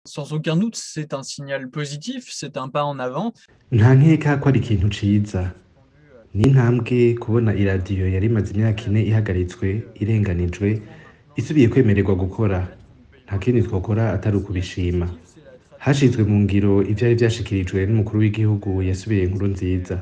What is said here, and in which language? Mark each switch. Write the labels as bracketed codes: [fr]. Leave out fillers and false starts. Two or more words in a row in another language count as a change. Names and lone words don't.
[fr] Sans aucun doute, c'est un signal positif, c'est un pas en avant. [rn] nta nkeka ko ari ikintu ciza. Ni intambwe kubona iradiyo yari imaze imyaka ine ihagaritswe, irenganijwe, isubiye kwemererwa gukora. Nta kindi twokora atari ukubishima. Hashizwe mu ngiro ivyari vyashikirijwe n'umukuru w'igihugu yasubiye inkuru nziza.